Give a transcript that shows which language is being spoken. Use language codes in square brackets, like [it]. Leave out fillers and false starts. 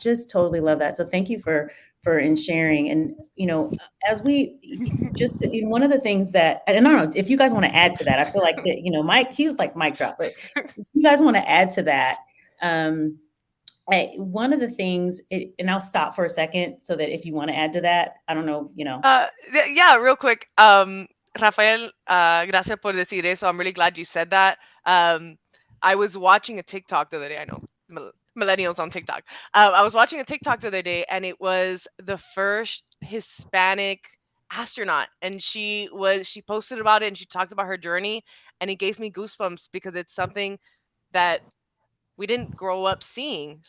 [en] Just totally love that. So thank you for in sharing. And as we just one of the things that, and I don't know if you guys want to add to that. I feel like that, Mike, he was like mic drop, but if you guys want to add to that, one of the things, and I'll stop for a second so that if you want to add to that, I don't know, Yeah, real quick. [es] Rafael, gracias por decir eso. [en] I'm really glad you said that. I was watching a TikTok the other day. I know millennials on TikTok. I was watching a TikTok the other day, and it was the first Hispanic astronaut, and she posted about it, and she talked about her journey, and it gave me goosebumps because it's something that we didn't grow up seeing.